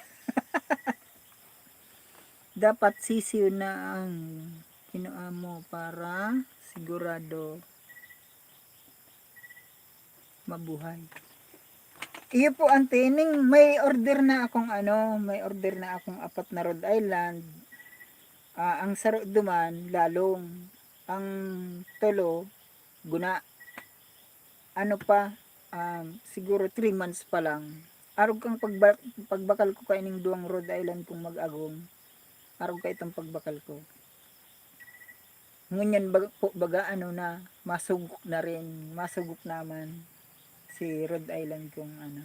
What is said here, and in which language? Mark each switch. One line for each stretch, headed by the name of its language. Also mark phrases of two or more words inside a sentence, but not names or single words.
Filipino: Dapat sisiw na ang kinuha mo para sigurado mabuhay.
Bikol: Iyo po ang tining, may order na akong apat na Rhode Island. Ang saro duman lalong, ang tulo guna.
Filipino: Ano pa, siguro 3 months pa lang.
Bikol: Arog kang pagbakal ko kaining duwang Rhode Island kung mag-agong. Arog ka itong pagbakal ko. Ngunyan baga ano na, masugok na rin, masugok naman si Rhode Island kung ano.